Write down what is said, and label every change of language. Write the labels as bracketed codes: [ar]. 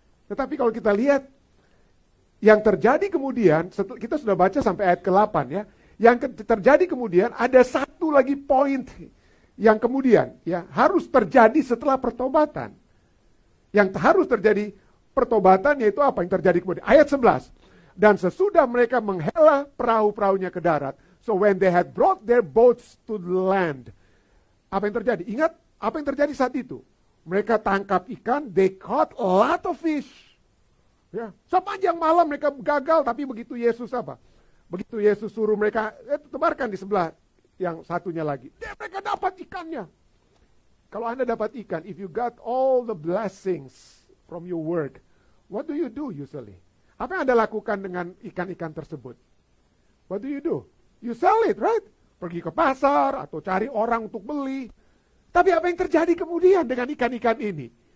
[id] Tetapi kalau kita lihat yang terjadi kemudian, kita sudah baca sampai ayat ke-8 ya. Yang terjadi kemudian ada satu lagi poin yang kemudian ya harus terjadi setelah pertobatan. Yang harus terjadi pertobatan yaitu apa yang terjadi kemudian? Ayat 11. Dan sesudah mereka menghela perahu-perahunya ke darat, [en] so when they had brought their boats to the land. [id] Apa yang terjadi? Ingat apa yang terjadi saat itu? Mereka tangkap ikan, [en] they caught a lot of fish. [id] Ya, sepanjang malam mereka gagal, tapi begitu Yesus apa? Begitu Yesus suruh mereka, tebarkan di sebelah yang satunya lagi. Mereka dapat ikannya. Kalau Anda dapat ikan, [en] if you got all the blessings from your work, what do you do usually? [id] Apa yang Anda lakukan dengan ikan-ikan tersebut? [en] What do? You sell it, right? [id] Pergi ke pasar atau cari orang untuk beli. Tapi apa yang terjadi kemudian dengan ikan-ikan ini?